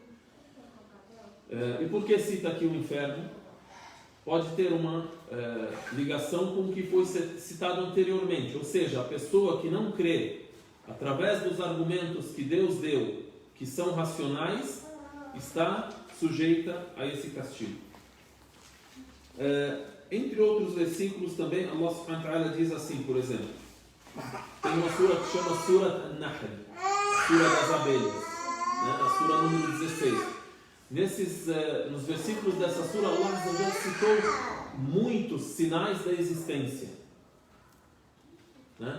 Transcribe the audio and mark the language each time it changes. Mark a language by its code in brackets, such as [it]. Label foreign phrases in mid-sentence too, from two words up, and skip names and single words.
[pt] E por que cita aqui o inferno? Pode ter uma ligação com o que foi citado anteriormente, ou seja, a pessoa que não crê através dos argumentos que Deus deu, que são racionais, está sujeita a esse castigo. Entre outros versículos também, [ar] الله سبحانه وتعالى [pt] diz assim, por exemplo, tem uma sura que chama Surat An-Nahl, Sura das Abelhas, né? A sura número 16. Nos versículos dessa sura, Allah já citou muitos sinais da existência, né?